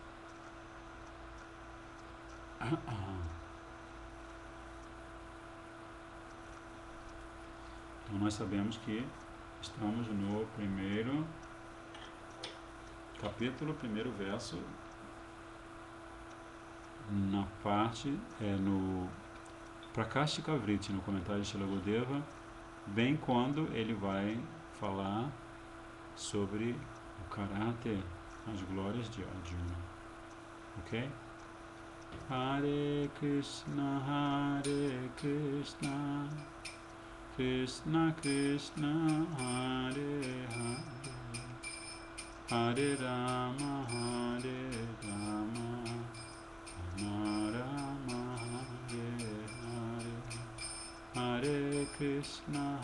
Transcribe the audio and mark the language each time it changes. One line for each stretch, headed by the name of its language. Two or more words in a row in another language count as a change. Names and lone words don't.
Portuguese: Então nós sabemos que estamos no primeiro capítulo, primeiro verso, na parte, no Prakashika Vritti, no comentário de Srila Gurudeva, bem quando ele vai falar sobre o caráter, as glórias de Arjuna. Ok?
Sanskrit: Hare Krishna, Krishna Krishna, Hare Hare, Hare Rama, Hare Rama, Rama Rama, Hare Hare, Hare Krishna,